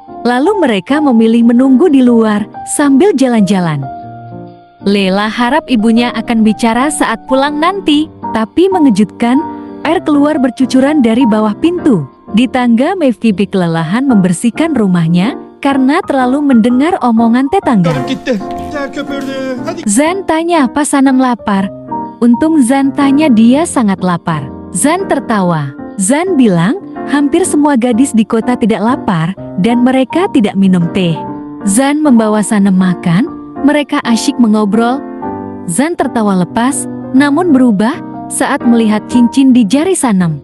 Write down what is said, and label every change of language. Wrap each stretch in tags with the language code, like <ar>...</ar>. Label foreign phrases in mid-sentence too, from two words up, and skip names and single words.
<id>Lalu mereka memilih menunggu di luar, sambil jalan-jalan. Leila harap ibunya akan bicara saat pulang nanti, tapi mengejutkan, air keluar bercucuran dari bawah pintu. Di tangga Mevkibi kelelahan membersihkan rumahnya, karena terlalu mendengar omongan tetangga.</id> <tr>Gitti. Gel köpürdü. Hadi.</tr> <id>Zan tanya apa Sanam lapar. Untung Zan tanya dia sangat lapar. Zan tertawa. Zan bilang, hampir semua gadis di kota tidak lapar, dan mereka tidak minum teh. Zan membawa Sanam makan, mereka asyik mengobrol. Zan tertawa lepas, namun berubah saat melihat cincin di jari Sanam.</id>